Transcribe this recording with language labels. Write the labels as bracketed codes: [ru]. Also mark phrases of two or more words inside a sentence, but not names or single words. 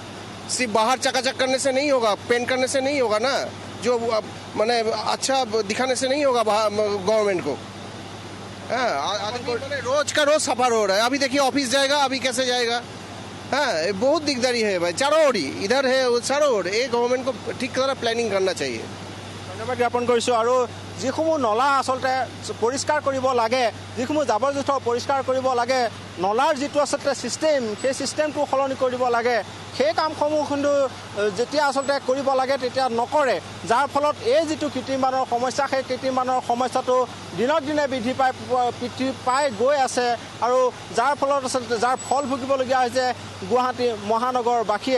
[hi] सिर्फ बाहर चकाचक करने से नहीं होगा, पेंट करने से नहीं होगा ना, जो मैंने अच्छा दिखाने से नहीं होगा गवर्नमेंट को। रोज का रोज सफर हो रहा है। अभी देखिए ऑफिस जाएगा, अभी कैसे जाएगा? हाँ, बहुत दिकदारी है भाई, चारों ओर इधर है चारों ओर। ये गवर्नमेंट को ठीक तरह प्लानिंग करना चाहिए। [as] ধন্যবাদ জ্ঞাপন কৰিছোঁ। আৰু যিসমূহ নলা আচলতে পৰিষ্কাৰ কৰিব লাগে, যিসমূহ জাবৰ জোঁথৰ পৰিষ্কাৰ কৰিব লাগে, নলাৰ যিটো আচলতে ছিষ্টেম সেই ছিষ্টেমটো সলনি কৰিব লাগে। সেই কামসমূহ কিন্তু যেতিয়া আচলতে কৰিব লাগে তেতিয়া নকৰে, যাৰ ফলত এই যিটো কৃত্ৰিম বানৰ সমস্যা সেই কৃত্ৰিম বানৰ সমস্যাটো দিনক দিনে বৃদ্ধি পাই গৈ আছে আৰু যাৰ ফলত আচলতে যাৰ ফল ভুগিবলগীয়া হৈছে গুৱাহাটী মহানগৰবাসীয়ে।